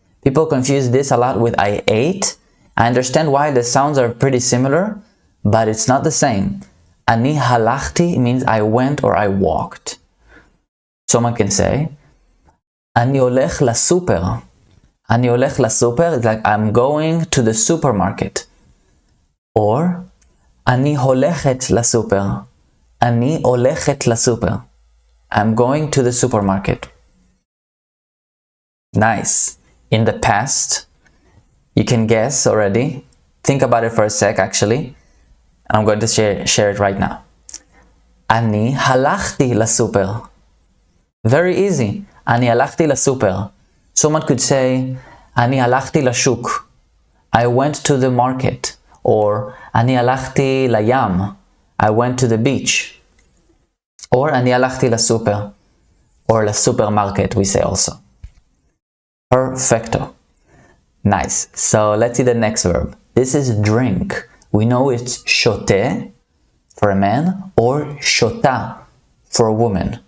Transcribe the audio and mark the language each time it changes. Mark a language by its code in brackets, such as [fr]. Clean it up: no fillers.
[en] People confuse this a lot with I ate. I understand why the sounds are pretty similar, but it's not the same. [he] אני הלכתי [en] means I went or I walked. Someone can say [he] אני הולך לסופר. אני הולך לסופר [en] is like I'm going to the supermarket. Or [he] אני הולכת לסופר. אני הולכת לסופר. [en] I'm going to the supermarket. Nice. In the past, you can guess already. Think about it for a sec actually. I'm going to share it right now. [he] אני הלכתי לסופר. [en] Very easy. [he] אני הלכתי לסופר. [en] Someone could say, [he] אני הלכתי לשוק. [en] I went to the market. Or [he] אני הלכתי לים. [en] I went to the beach. Or [he] אני הלכתי לסופר. [en] Or [he] לסופרמרקט, [en] we say also. Perfecto. Nice. So let's see the next verb. This is drink. We know it's שותה for a man or שותה for a woman.